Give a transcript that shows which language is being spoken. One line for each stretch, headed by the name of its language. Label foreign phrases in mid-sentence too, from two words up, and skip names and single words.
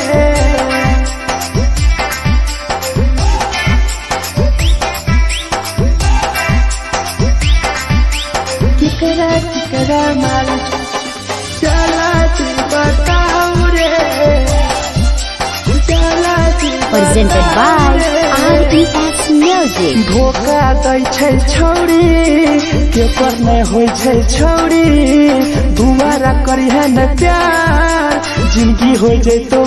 Maithili: केकरा केकरा माल जला दी बताऊ रे जला दी
English: Presented by RES Music.
Maithili: धोखा दै छै छौड़ी के पर नहीं होइ छै छौड़ी दुबारा करी है न प्यार जिंदगी हो जैतो